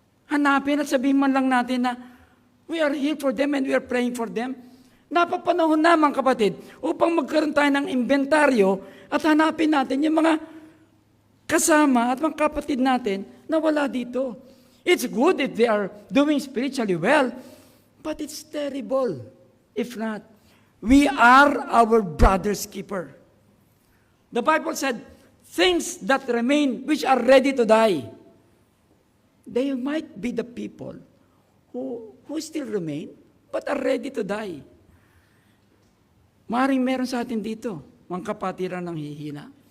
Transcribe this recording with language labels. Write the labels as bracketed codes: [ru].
[tl] Hanapin at sabihin man lang natin na [en] we are here for them and we are praying for them. [tl] Napapanahon naman kapatid upang magkaroon tayo ng inventaryo at hanapin natin yung mga kasama at mga kapatid natin na wala dito. [en] It's good if they are doing spiritually well, but it's terrible if not. We are our brother's keeper. The Bible said, things that remain which are ready to die, they might be the people who still remain but are ready to die. [tl] Maaaring meron sa atin dito, mga kapatiran ng hihina.